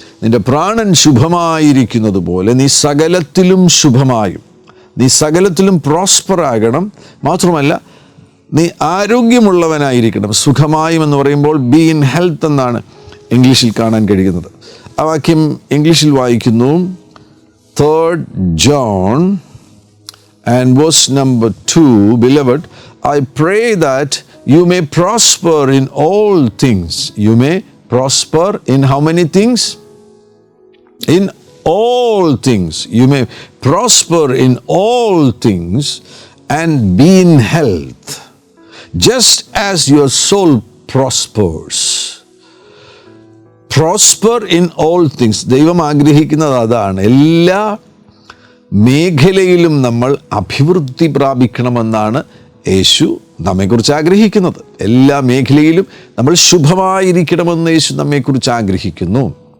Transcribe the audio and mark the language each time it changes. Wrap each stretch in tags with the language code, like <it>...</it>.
<ml>നിന്റെ പ്രാണൻ ശുഭമായിരിക്കുന്നത് പോലെ നീ സകലത്തിലും ശുഭമായും, നീ സകലത്തിലും പ്രോസ്പർ ആകണം. മാത്രമല്ല, നീ ആരോഗ്യമുള്ളവനായിരിക്കണം. സുഖമായും എന്ന് പറയുമ്പോൾ</ml> <en>be in health</en> <ml>എന്നാണ് ഇംഗ്ലീഷിൽ കാണാൻ കഴിയുന്നത്. ആ വാക്യം ഇംഗ്ലീഷിൽ വായിക്കുന്നു.</ml> <en>3 John and verse number 2, Beloved, I pray that you may prosper in all things. You may prosper in how many things? In all things. You may prosper in all things and be in health, just as your soul prospers. Prosper in all things.</en> <ml>ദൈവം ആഗ്രഹിക്കുന്നത് അതാണ്. എല്ലാ മേഖലയിലും നമ്മൾ അഭിവൃദ്ധി പ്രാപിക്കണമെന്നാണ് യേശു നമ്മെക്കുറിച്ച് ആഗ്രഹിക്കുന്നത്. എല്ലാ മേഖലയിലും നമ്മൾ ശുഭമായിരിക്കണമെന്ന് യേശു നമ്മെക്കുറിച്ച് ആഗ്രഹിക്കുന്നു.</ml>